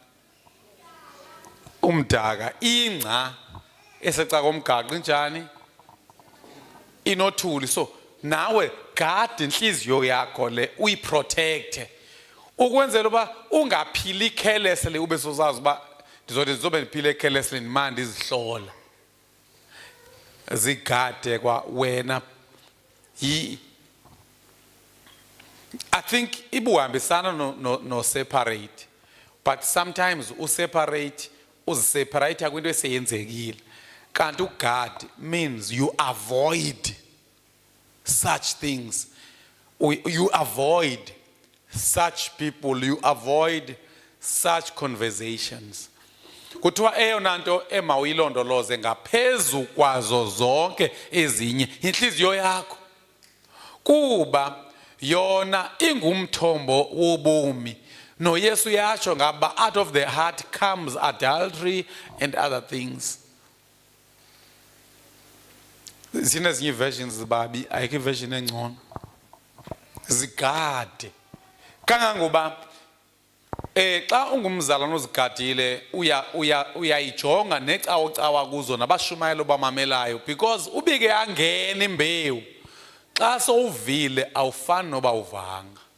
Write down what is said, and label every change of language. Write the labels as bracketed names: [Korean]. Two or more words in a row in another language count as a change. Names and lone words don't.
[Xhosa] umdaka ingca eseca komgaqo injani inothuli so nawe gada inhliziyo yakho le uyiprotecte ukwenzela uba ungaphili carelessly ube sozazi uba ndizobe ndiphile carelessly ndimandi izihlola zigade kwa wena [English] I think [Xhosa] ibuhambisana no separate but sometimes useparate uziseparate kwinto eseyenzekile kanti ugad [English] means you avoid such things you avoid such people you avoid such conversations [Xhosa] kuthiwa eyona nto emawuyilondoloze ngaphezu kwazo zonke ezinye inhliziyo yakho kuba yona ingumthombo wobomi noYesu yatsho ngaba [English] out of the heart comes adultery and other things [Xhosa] zinezinye versions zibabi ayikho version engcono zigade kangangoba xa ungumzalwane ozigadile uyayijonga necawa kuzo nabashumayelo bamamelayo because ubike angena imbewu xa sowuvile awufani noba uvanga